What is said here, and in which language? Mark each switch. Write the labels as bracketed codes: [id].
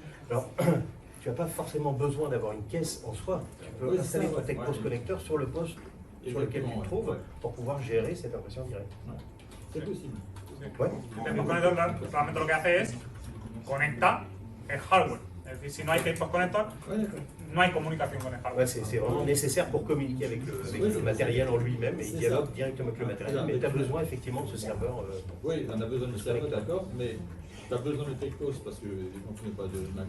[fr] Alors, tu n'as pas forcément besoin d'avoir une caisse en soi. Tu peux installer ton TechPost connecteur sur le poste sur lequel tu te trouves pour pouvoir gérer cette impression directe. C'est possible. Ouais. [es] El TechPost Connector realmente lo que hace es conecta el hardware. Es decir, si no hay TechPost Connector, no hay comunicación con el hardware. [fr] Ouais, c'est vraiment nécessaire pour communiquer avec le matériel en lui-même et il dialogue directement avec le matériel. Mais tu as besoin effectivement de ce serveur. Oui, on a besoin de serveur, d'accord, mais tu as besoin de TechPost parce que quand tu n'es pas de magasin.